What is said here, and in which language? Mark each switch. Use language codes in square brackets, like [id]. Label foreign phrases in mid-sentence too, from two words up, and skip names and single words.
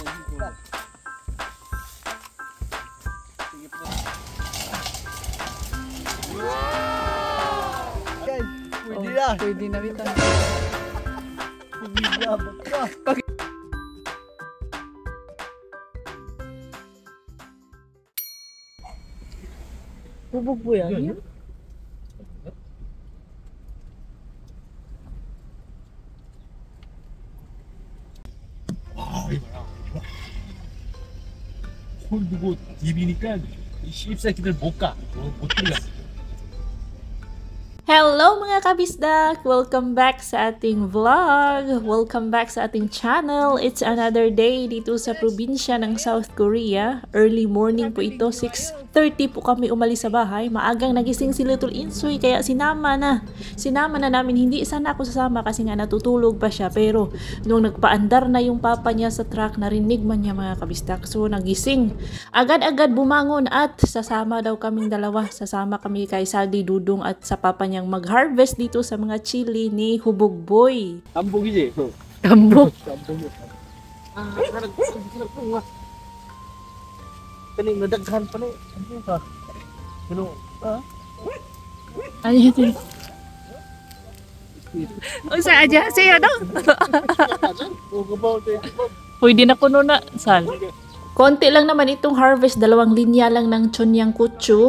[tl] Guys, pwede na. [ceb] Pwede na bitaw. [tl] Pwede na, baka. Bubog po yan. [ko] 손 두고 디비니까 이 씹새끼들 못 가. 못 들어가. [tl] Hello mga kabisdak! [en] Welcome back [tl] sa ating vlog! [en] Welcome back [tl] sa ating channel! [en] It's another day [tl] dito sa probinsya ng South Korea. Early morning po ito, 6:30 po kami umalis sa bahay. Maagang nagising si Little Insoy kaya sinama na namin. Hindi sana ako sasama kasi nga natutulog pa siya. Pero nung nagpaandar na yung papa niya sa truck, narinig man niya mga kabisdak. So nagising. Agad-agad bumangon at sasama daw kaming dalawa. Sasama kami kay Saldi Dudong at sa papa niya mag-harvest dito sa mga chili ni Hubog Boy. [ko] 한복이지? [ceb] Tambok. [ko] 아, 사람 와. [ceb] Kaning nadaghan pa ni. Ano ka? Ano? [tl] Ano yun? Usa aja siya daw. [ceb] Pwede na kuno na, Sal. [tl] Konti lang naman itong harvest, 2 linya lang ng Chonyang Kutsu.